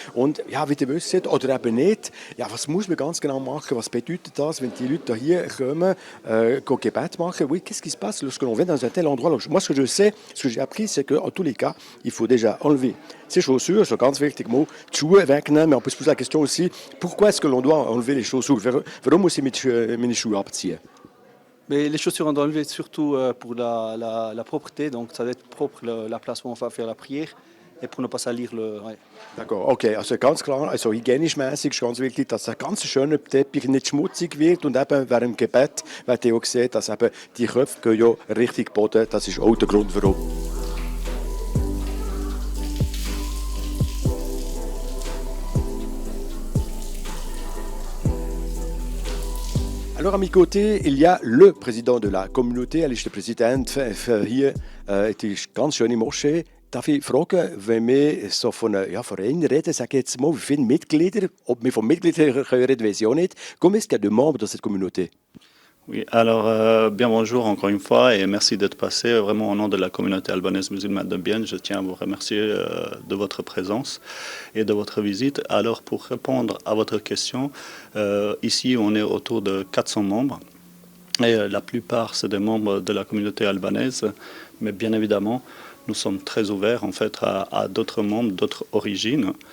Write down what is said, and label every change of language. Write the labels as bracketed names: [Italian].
[German] Und ja, wie ihr wisst oder eben nicht, ja, was muss man ganz genau machen? Was bedeutet das, wenn die Leute hier kommen, Gebet machen? [French] Oui, qu'est-ce qui se passe lorsque l'on vient dans un tel endroit? Moi, ce que je sais, ce que j'ai appris, c'est qu'en tous les cas, il faut déjà enlever ses chaussures, c'est un [German] ganz wichtig [French] mot, [German] die Schuhe wegnehmen, [French] mais on peut se poser la question aussi, pourquoi est-ce que l'on doit enlever les chaussures? [German] Warum muss ich meine Schuhe abziehen? [French] Mais les chaussures, on doit enlever surtout pour la propreté, donc ça doit être propre la place où on va faire la prière et pour ne pas salir le... Ouais. D'accord, [German] okay, also ganz klar, also hygienisch-mäßig ist ganz wichtig, dass ein ganz schöner Teppich nicht schmutzig wird und eben während dem Gebet, wenn ihr auch seht, dass eben die Köpfe gehen ja richtig Boden, das ist auch der Grund, warum. [French] Alors à mes côtés, il y a le président de la communauté, [German] er ist der Präsident hier, die ganz schöne Moschee. Darf ich fragen, wenn wir so von einem Verein reden, sag jetzt mal, wie viele Mitglieder, ob wir von Mitgliedern reden, weiß ich auch nicht. [French] Combien est-ce qu'il y a de membres dans cette communauté? Oui, alors bien bonjour encore une fois et merci d'être passé. Vraiment au nom de la communauté albanaise musulmane de Bienne, je tiens à vous remercier de votre présence et de votre visite. Alors pour répondre à votre question, ici on est autour de 400 membres et la plupart c'est des membres de la communauté albanaise, mais bien évidemment nous sommes très ouverts en fait à d'autres membres, d'autres origines.